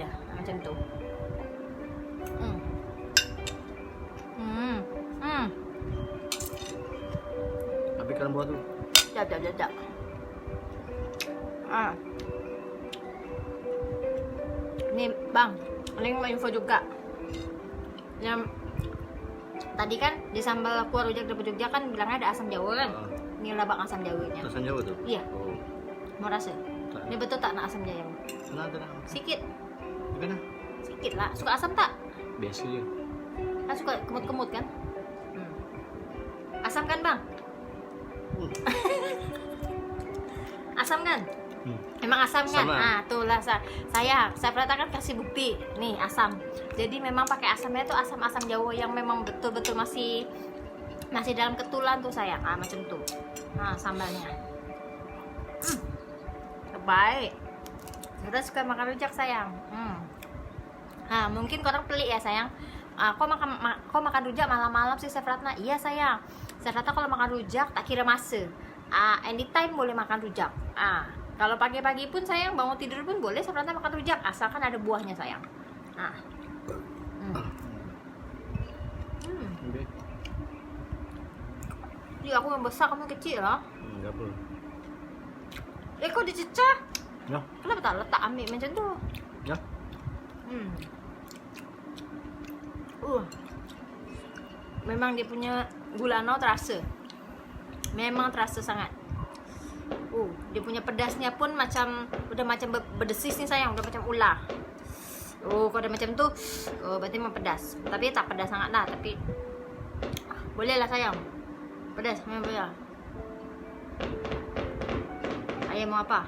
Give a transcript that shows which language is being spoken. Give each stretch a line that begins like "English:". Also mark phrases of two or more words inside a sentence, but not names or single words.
Malay: Macam tu. Habiskan buah tu. Jap. Ni bang, paling mau info juga. Yang tadi kan di sambal kuah rujak Dapur Jogja kan bilangnya ada asam jawa kan? Ini labak asam jawanya. Asam jawa tu? Iya. Mau rasa? Ini betul tak nak asam jawa? Tak. Sikit. Bukan lah. Sikit lah. Suka asam tak? Biasa je. Kan suka kemut-kemut kan? Asam kan bang? Asam kan? Memang asam kan? Tuh lah saya kan kasih bukti. Nih asam. Jadi memang pakai asamnya tuh asam-asam Jawa yang memang betul-betul masih dalam ketulan tuh sayang. Macam tuh. Sambalnya. Baik. Kita suka makan rujak sayang. Mungkin korang pelik ya sayang. Kok makan rujak malam-malam sih Chef Ratna? Iya sayang. Chef Ratna kalau makan rujak tak kira masa. Anytime boleh makan rujak. Kalau pagi-pagi pun sayang bangun tidur pun boleh Chef Ratna makan rujak asalkan ada buahnya sayang. Jadi aku yang besar, kamu kecil lah. Tak apa. Kau dicecah. Ya. Kenapa tak letak ambil macam tu? Ya. Memang dia punya gula no terasa. Memang terasa sangat. Dia punya pedasnya pun udah macam berdesis nih sayang, udah macam ular. Kalau udah macam tu, berarti memang pedas. Tapi tak pedas sangat lah, tapi boleh lah sayang. Pedas, memang boleh lah. Ayam mau apa?